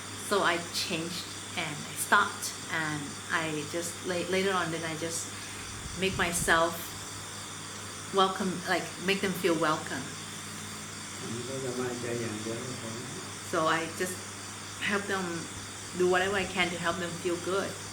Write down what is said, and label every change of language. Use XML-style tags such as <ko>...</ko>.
<en>So I changed and I stopped, and I just later on then I just make myself welcome, like make them feel welcome.</en> <th>เขาสบายใจอย่างเดียวก็พอ</th> <en>So I just help them do whatever I can to help them feel good.</en>